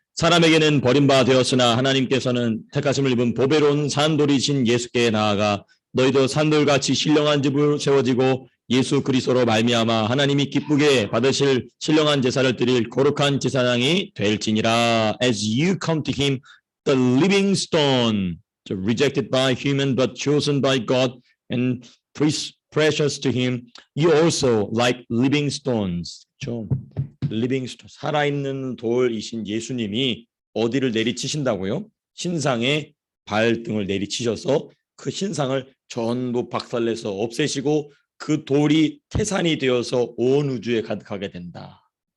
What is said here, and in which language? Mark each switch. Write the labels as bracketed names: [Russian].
[Korean] 사람에게는 버림바 되었으나 하나님께서는 택하심을 입은 보배로운 산돌이신 예수께 나아가 너희도 산돌같이 신령한 집을 세워지고 예수 그리스도로 말미암아 하나님이 기쁘게 받으실 신령한 제사를 드릴 거룩한 제사장이 될지니라. [English] As you come to him, the living stone, rejected by human but chosen by God and precious to him, you also like living stones. [Korean] 좀 living stone, 살아있는 돌이신 예수님이 어디를 내리치신다고요? 신상의 발등을 내리치셔서 그 신상을 전부 박살내서 없애시고 그 돌이 태산이 되어서 온 우주에 가득하게 된다.